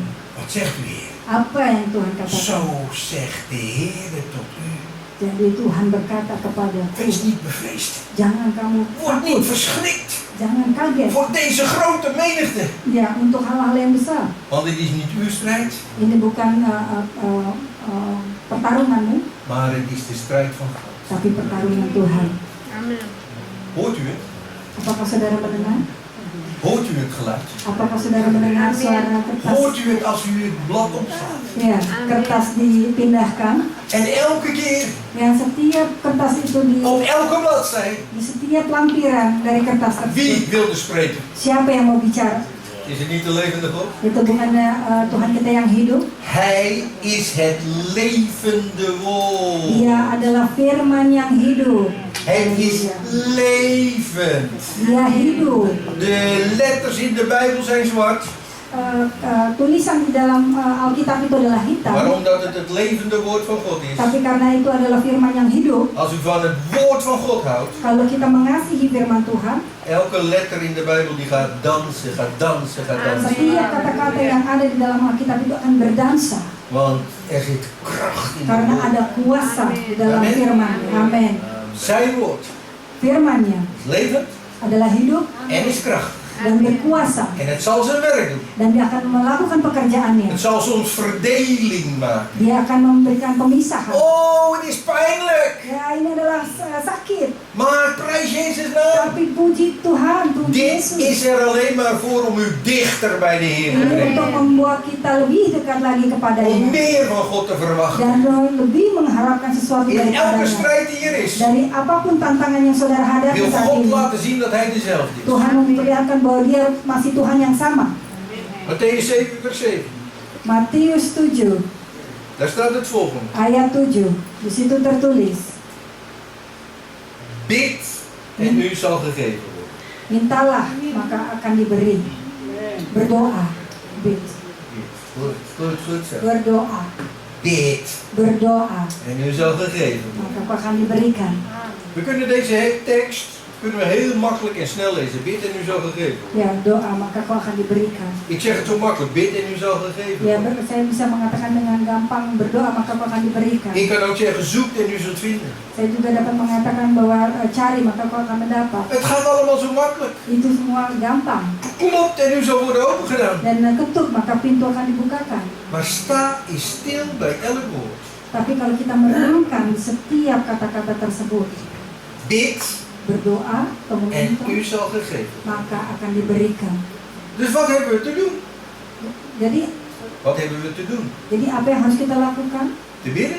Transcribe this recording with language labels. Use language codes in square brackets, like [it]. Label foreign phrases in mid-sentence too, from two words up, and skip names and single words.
[nl] Wat zegt u, Heer? [id] Apa yang Tuhan katakan? [nl] Zo zegt de Heer tot u. [id] Jadi Tuhan berkata kepadaku, [nl] Wees niet bevreesd. [id] jangan kamu [nl] Word niet [id] takut, [nl] verschrikt [id] jangan kaget. [nl] voor deze grote menigte. [id] Ya, untuk hal-hal yang besar. [nl] Want dit is niet uw strijd, [id] Ini bukan pertarunganmu, [nl] maar het is de strijd van God. [id] tapi pertarungan Tuhan. Amin. [nl] Hoort u het? [id] Apakah saudara mendengar? [nl] Hoort u het geluid? [id] Apakah saudara mendengar suara kertas? [nl] Hoort u het als u het blad opslaat? [id] Ya, kertas dipindahkan. [nl] En elke keer, [id] Yang setiap kertas itu [nl] op elke bladzij, [id] di setiap lampiran dari kertas [nl] wie [id] tersebut. [nl] wilde spreken? [id] Siapa yang mau bicara? [nl] Is het niet de levende God? [id] Itu bukannya Tuhan kita yang hidup. [nl] Hij is het levende woord. [id] Dia adalah firman yang hidup. [nl] Het is levend. [id] Dia hidup. [nl] De letters in de Bijbel zijn zwart, [id] Tulisan di dalam Alkitab itu adalah hitam. [nl] maar omdat het het levende woord van God is. [id] Tapi karena itu adalah firman yang hidup, [nl] Als u van het woord van God houdt, [id] kalau kita mengasihi firman Tuhan, [nl] elke letter in de Bijbel die gaat dansen, gaat dansen, gaat dansen. [id] setiap kata-kata yang ada di dalam Alkitab itu akan berdansa. [nl] Want er zit kracht in het [id] Karena [nl] woord. [id] ada kuasa di dalam [nl] Amen. [id] firman. Amin. [nl] Zijn woord [id] Firmannya [nl] is levend [id] adalah hidup [nl] en is krachtig. [id] dan berkuasa. [nl] En het zal zijn werk doen. [id] Dan dia akan melakukan pekerjaannya. [nl] Het zal soms verdeling maken. [id] Dia akan memberikan pemisahan. [nl] Oh, het is pijnlijk. [id] Ya, ini adalah sakit. [nl] Maar prijs Jezus naam. [id] Tapi puji Tuhan, Tuhan [nl] Dit [id] Yesus. [nl] is er alleen maar voor om u dichter bij de Heer te [id] Ini [nl] brengen. [id] untuk membuat kita lebih dekat lagi [nl] Om [id] kepadanya. [nl] meer van God te verwachten. [id] Dan lebih mengharapkan sesuatu [nl] In elke [id] daripadanya. [nl] strijd die er is, [id] Dari apapun tantangan yang saudara hadapi [nl] wil [id] saat [nl] God [id] ini, [nl] laten zien dat Hij dezelfde is. [id] Tuhan memperlihatkan bahwa dia masih Tuhan yang sama. [nl] Mattheüs 7 vers 7. [id] Matius 7 [nl] Daar staat het volgende. [id] ayat 7. Di situ tertulis, [nl] Bid en u zal gegeven worden. [id] mintalah maka akan diberi. Berdoa. [nl] Bid. Goed zo. [id] Berdoa. [nl] Bid [id] Berdoa. [nl] en u zal gegeven worden. [id] Maka akan diberikan. [nl] We kunnen deze tekst kunnen we heel makkelijk en snel lezen. Bid en u zal gegeven worden. [id] Ya, doa maka kau akan diberikan. [nl] Ik zeg het zo makkelijk, bid en u zal gegeven [id] Ya, [nl] worden. [id] saya bisa mengatakan dengan gampang, berdoa maka kau akan diberikan. [nl] Ik kan ook zeggen, zoek en u zult vinden. [id] Saya juga dapat mengatakan bahwa cari maka kau akan mendapat. [nl] Het gaat allemaal zo makkelijk. [id] Itu semua gampang. [nl] Klopt en u zal worden opengedaan. [id] Dan ketuk maka pintu akan dibukakan. [nl] Maar sta is stil bij elk woord. [id] Tapi kalau kita merenungkan setiap kata-kata tersebut, [nl] Bid [id] berdoa atau [nl] en [id] meminta, [nl] u zal gegeven. [id] maka akan diberikan. [nl] Dus wat hebben we te doen? [id] Jadi [nl] Wat hebben we te doen? [id] apa yang harus kita lakukan? [nl] Te bidden?